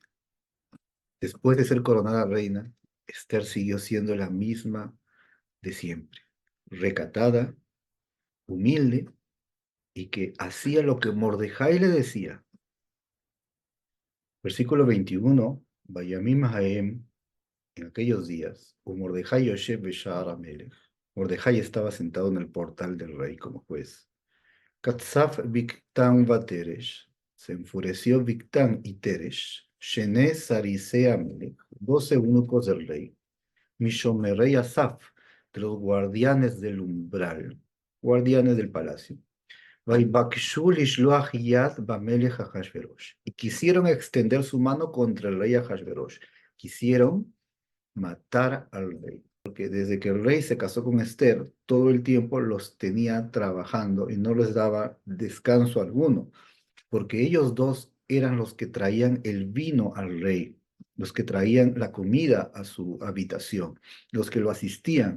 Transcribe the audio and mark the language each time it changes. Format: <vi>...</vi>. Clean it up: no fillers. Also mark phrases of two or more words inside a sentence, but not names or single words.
<es>Después de ser coronada reina, Esther siguió siendo la misma de siempre, recatada, humilde y que hacía lo que Mordejai le decía. Versículo 21,</es> <he>בימים ההם,</he> <es>en aquellos días,</es> <he>ומרדכי יושב בשער המלך.</he> <es>Mordejai estaba sentado en el portal del rey como juez.</es> <he>קצף בגתן ותרש.</he> <es>Se enfureció Bigtan y Teresh.</es> <he>שני סריסי המלך,</he> <es>12 eunucos del rey.</es> <he>משמרי הסף,</he> <es>de los guardianes del umbral, guardianes del palacio.</es> <he>ויבקשו לשלח יד במלך אחשורוש.</he> <es>Y quisieron extender su mano contra el rey Ahashverosh. Quisieron matar al rey. Porque desde que el rey se casó con Esther, todo el tiempo los tenía trabajando y no les daba descanso alguno, porque ellos dos eran los que traían el vino al rey, los que traían la comida a su habitación, los que lo asistían.</es>